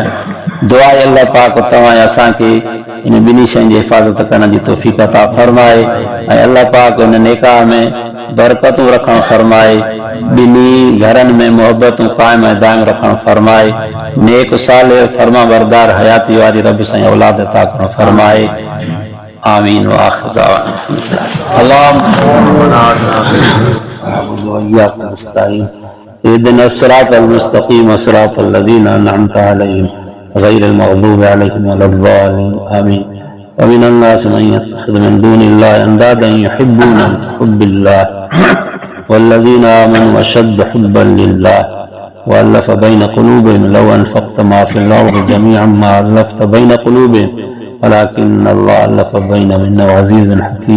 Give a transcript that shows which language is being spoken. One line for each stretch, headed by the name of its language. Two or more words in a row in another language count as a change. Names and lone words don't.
Sindhi: दुआ आहे अल्लाह पाक तव्हां असांखे इन ॿिन्ही शयुनि जी हिफ़ाज़त करण जी तौफ़ीक़ अता फरमाए ऐं अल्लाह पाक उन निकाह में बरकतूं रखण फरमाए, ॿिन्ही घरनि में मोहबतूं क़ाइम ऐं दाइम रखण फरमाए, नेक सालिह फरमा बरदार हयाती वारी रब साईं औलाद अता करण फरमाए।
Arabic: آمين وآخر دعوانا اهدنا الصراط المستقيم صراط الذين أنعمت عليهم غير المغضوب عليهم ولا الضالين آمين. ومن الناس من يتخذ من دون الله أندادا يحبونهم كحب الله والذين آمنوا أشد حبا لله وألف بين قلوبهم لو أنفقت ما في الأرض جميعا ما ألفت بين قلوبهم ولكن الله ألف بينهم إنه عزيز حكيم.